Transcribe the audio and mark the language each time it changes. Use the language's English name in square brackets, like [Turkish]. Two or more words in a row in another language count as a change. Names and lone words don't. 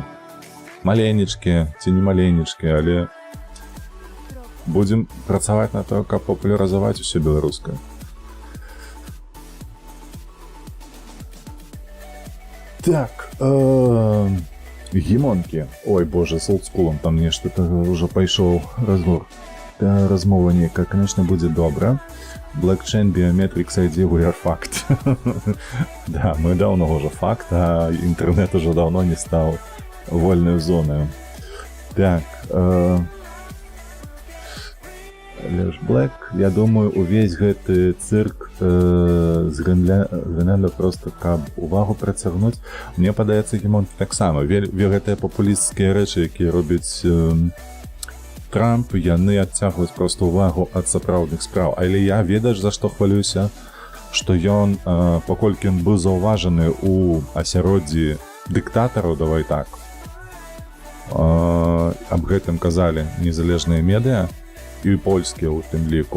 [Belarusian] Маленечкі ці не маленечкі, але будзем працаваць на то, каб папулярызаваць усё беларускае. Так, Гімонкі. Ой, боже, з олдскулом там нешта ўжо пайшоў размова нейкая, конечно, будзе добра. [English] Blockchain, Biometrics, ID, we are fact. [Russian] Да, мы давно уже факт, а интернет уже давно не стал вольной зоной. [Belarusian] Так, Леш Блэк, я думаю, увесь гэты цирк з Грэнлянда просто каб увагу прыцягнуць. Мне падаецца, гімонкі таксама. Гэтыя папулісцкія рэчы, якія робяць Трамп, яны адцягваюць просто увагу ад сапраўдных спраў. Але я, ведаеш, за што хвалюся? Што ён, паколькі ён быў заўважаны ў асяроддзі дыктатараў, давай так, аб гэтым казалі незалежныя медыа, і польскія ў тым ліку.